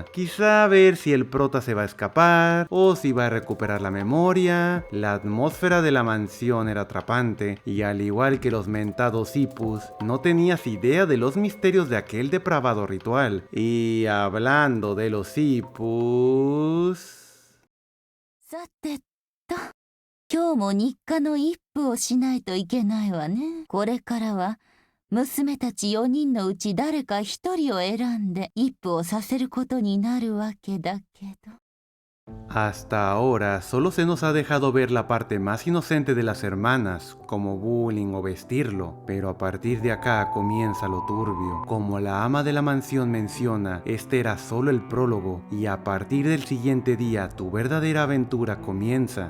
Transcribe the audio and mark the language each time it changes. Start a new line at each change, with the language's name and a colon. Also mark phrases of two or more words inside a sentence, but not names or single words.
Spanish: Quizá ver si el prota se va a escapar o si va a recuperar la memoria. La atmósfera de la mansión era atrapante y al igual que los mentados hipus, no tenías idea de los misterios de aquel depravado ritual. Y hablando de los hipus...
Japanese: さてと、今日も日課の一夫をしないといけないわね。これからは娘たち4人のうち誰か1人を選んで一夫をさせることになるわけだけど。
Spanish: Hasta ahora solo se nos ha dejado ver la parte más inocente de las hermanas, como bullying o vestirlo, pero a partir de acá comienza lo turbio. Como la ama de la mansión menciona, este era solo el prólogo, y a partir del siguiente día tu verdadera aventura comienza.